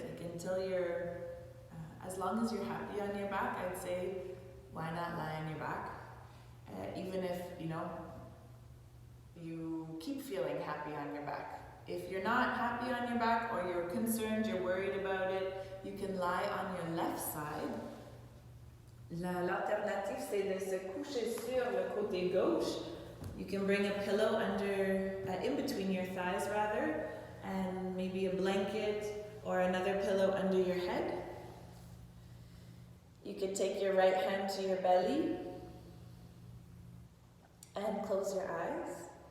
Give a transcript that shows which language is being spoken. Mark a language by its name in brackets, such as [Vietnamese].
[English] Like until you're, as long as you're happy on your back, I'd say, why not lie on your back? Even if, you keep feeling happy on your back. If you're not happy on your back, or you're concerned, you're worried about it, you can lie on your left side. [French] L'alternative, c'est de se coucher sur le côté gauche. [English] You can bring a pillow under, in between your thighs rather, and maybe a blanket or another pillow under your head. You can take your right hand to your belly and close your eyes.